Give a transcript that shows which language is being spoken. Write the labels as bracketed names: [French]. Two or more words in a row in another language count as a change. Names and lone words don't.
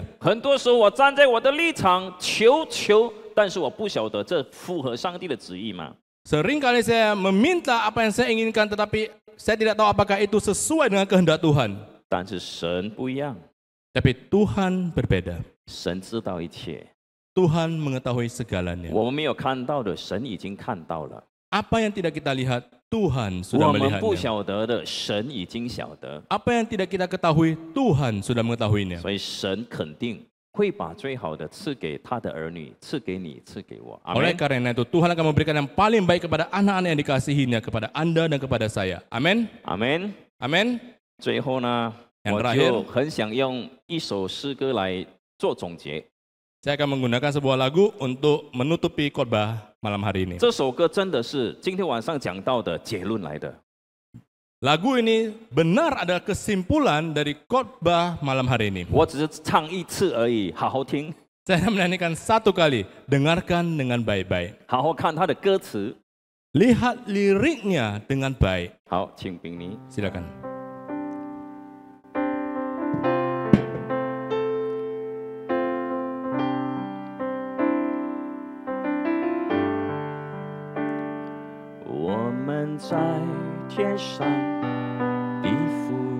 [Chinese] 很多时候我站在我的立场求，但是我不晓得这符合上帝的旨意吗？ [Indonesian] Seringkali saya meminta apa yang saya inginkan tetapi saya tidak tahu apakah itu sesuai dengan kehendak Tuhan. [Chinese] 但是神不一样， [Indonesian] Tapi Tuhan berbeda. [Chinese] 神知道一切， [Indonesian] Tuhan mengetahui segalanya. [Chinese] 我们没有看到的，神已经看到了； [Indonesian] Apa yang tidak kita lihat, Tuhan sudah [Chinese] 我们不 [Indonesian] melihatnya. [Chinese] 晓得的，神已经晓得。 [Indonesian] Apa yang tidak kita ketahui, Tuhan sudah mengetahuinya. [Chinese] 所以神肯定会把最好的赐给他的儿女，赐给你，赐给我。阿 [Indonesian] Oleh [Chinese] 门。 [Indonesian] karena itu, Tuhan akan memberikan yang paling baik kepada anak-anak yang dikasihinya, kepada Anda dan kepada saya. Amin. [Chinese] 阿门。 [Indonesian] Amin. [Chinese] 最后呢， [Indonesian] yang [Chinese] 我 [Indonesian] terakhir [Chinese] 就很想用一首诗歌来做总结。 [Indonesian] Saya akan menggunakan sebuah lagu untuk menutupi khotbah malam hari ini. [Chinese] 这首歌真的是今天晚上讲到的结论来的。 [Indonesian] Lagu ini benar adalah kesimpulan dari khotbah malam hari ini. [Chinese] 我只是唱一次而已，好好听， [Indonesian] Saya menyanyikan satu kali, dengarkan dengan baik-baik. [Chinese] 好好看他的歌词。 [Indonesian] Lihat liriknya dengan baik. [Chinese] 好，请秉尼。 [Indonesian] Silakan. [Chinese] "我们在天上的父，